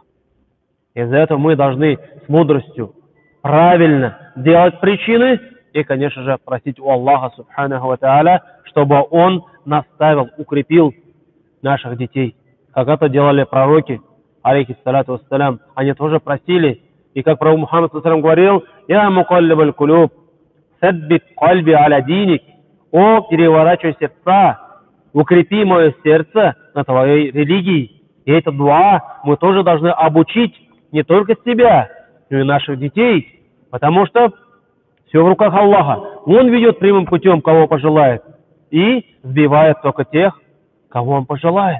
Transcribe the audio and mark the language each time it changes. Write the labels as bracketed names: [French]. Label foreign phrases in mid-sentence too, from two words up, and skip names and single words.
[Russian] Из-за этого мы должны с мудростью правильно делать причины и, конечно же, просить у Аллаха [Arabic] سبحانه وتعالى, [Russian] чтобы он наставил, укрепил наших детей. Как это делали пророки, [Arabic] عليه الصلاة والسلام. [Russian] Они тоже просили. И как пророк Мухаммад саллаллаху говорил: [Arabic] «يا مقلب القلوب ثبت قلبي على دينك». [Russian] О, переворачивай сердца, укрепи мое сердце на твоей религии. И это дуа мы тоже должны обучить не только себя, но и наших детей. Потому что все в руках Аллаха. Он ведет прямым путем, кого пожелает, и сбивает только тех, кого он пожелает.